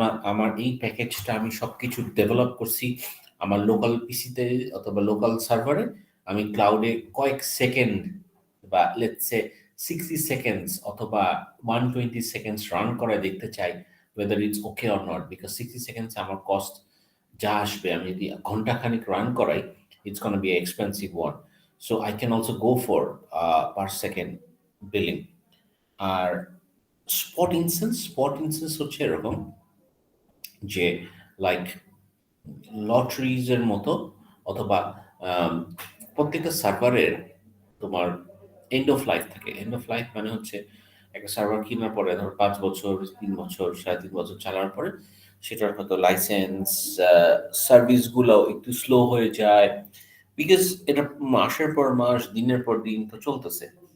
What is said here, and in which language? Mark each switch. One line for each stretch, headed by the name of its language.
Bangla: আমার এই প্যাকেজটা আমি সবকিছু ডেভেলপ করছি আমার লোকাল পিসিতে অথবা লোকাল সার্ভারে, আমি ক্লাউডে কয়েক সেকেন্ড বা লেটস সে 60 সেকেন্ডস অথবা 120 সেকেন্ডস রান করে দেখতে চাই
English: whether it's okay or not,
Bangla: because 60 seconds আমার কস্ট যা আসবে, আমি যদি ঘন্টাখানিক রান করাই,
English: it's gonna be an expensive one. So I can also go for per second billing.
Bangla: আর spot instance হচ্ছে এরকম যে লাইক লটারিজ এর মতো, অথবা আম, প্রত্যেকটা সার্ভারের তোমার এন্ড অফ লাইফ থাকে। এন্ড অফ লাইফ মানে হচ্ছে একটা সার্ভার কেনার পরে ধর 5 বছর, 3 বছর, 3.5 বছর চালার পরে সেটার হয়তো লাইসেন্স সার্ভিসগুলো একটু স্লো হয়ে যায়, বিকজ এটা মাসের পর মাস দিনের পর দিন তো চলতেছে।